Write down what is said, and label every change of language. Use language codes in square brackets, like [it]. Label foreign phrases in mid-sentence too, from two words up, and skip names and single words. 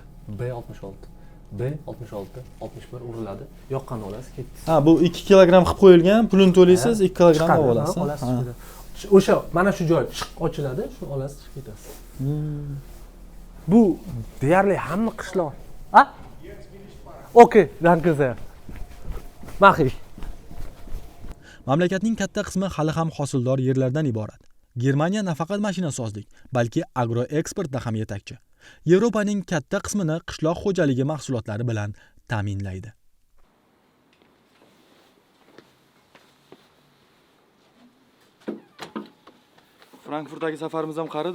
[uz] B66. B66 61 uriladi. Yoqqanni olasiz, ketdi. Ha, bu 2 kilogramm qilib qo'yilgan, pulini to'laysiz, 2 kilogramm Chiqadi, olib olasiz. olasiz. O'sha mana shu joy chiq ochiladi, shuni olasiz, chiqib ketasiz. Bu deyarli hamma qishloq. Ha? [de] Okay, danke sehr. Mach ich. [uz] Mamlakatning katta qismi hali ham hosildor yerlardan iborat. Germaniya nafaqat mashinasozlik, balki agroeksportda ham yetakchi. Yevropaning katta qismini qishloq xo'jaligi mahsulotlari bilan ta'minlaydi. Frankfurtdagi safarimiz ham qaridi.